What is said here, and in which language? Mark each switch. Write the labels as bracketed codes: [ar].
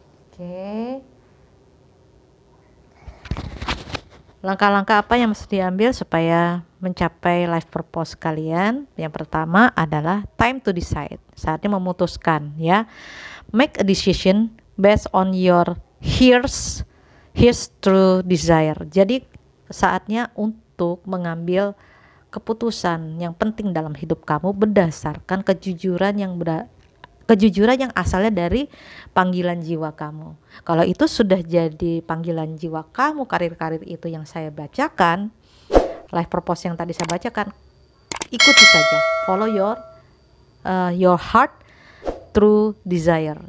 [id] Oke. Langkah-langkah apa yang mesti diambil supaya mencapai life purpose kalian? Yang pertama adalah [en] time to decide. [id] Saatnya memutuskan ya. [en] Make a decision based on your here's true desire. [id] Jadi saatnya untuk mengambil keputusan yang penting dalam hidup kamu berdasarkan kejujuran yang asalnya dari panggilan jiwa kamu. Kalau itu sudah jadi panggilan jiwa kamu, karir-karir itu yang saya bacakan, life purpose yang tadi saya bacakan, ikuti saja, [en] follow your heart through desire.